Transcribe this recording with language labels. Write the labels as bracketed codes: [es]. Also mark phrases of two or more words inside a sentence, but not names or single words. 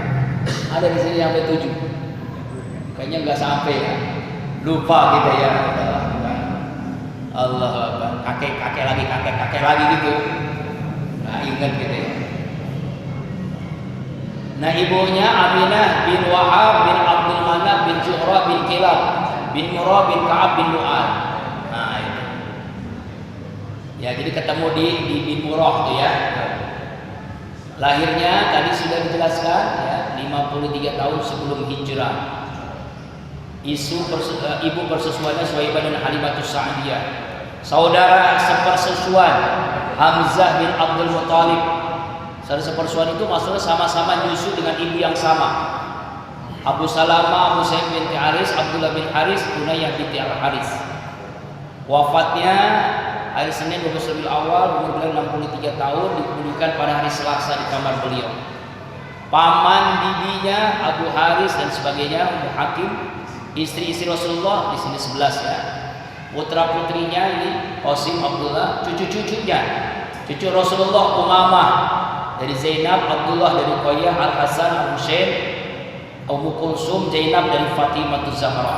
[id] Ada di sini sampai 7. Kayaknya enggak sampai ya. Lupa kita ya. [ar] Allah Akbar. [id] Kakek lagi gitu. Nah, ingat gitu ya. Nah, ibunya Aminah bin Wahab bin Abdul Manaf bin Zuhra bin Kilab bin Murrah bin Ka'ab bin Lu'ay. Ya, jadi ketemu di bin Murrah tuh ya. Lahirnya tadi sudah dijelaskan ya, 53 tahun sebelum hijrah. Ibu persusuannya Suhaibah dan Halimatus Sa'diyah. Saudara sepersusuan Hamzah bin Abdul Muthalib. Saudara sepersusuan itu maksudnya sama-sama nyusu dengan ibu yang sama. Abu Salamah, Abu Sa'id bin Haris, Abdullah bin Haris, Unayyah binti Al-Haris. Wafatnya hari Senin 12 Rabiul Awal, umur beliau 63 tahun, dikebumikan pada hari Selasa di kamar beliau. Paman bibinya Abu Haris dan sebagainya, Ummu Hakim, istri-istri Rasulullah di sini 11 ya. Putra putrinya ini Qasim, Abdullah, cucu-cucunya, cucu Rasulullah Umamah, dari Zainab, Abdullah dari Ruqayyah, Al Hasan, Al Husain, Ummu Kulsum, Zainab dari Fatimah Zahra.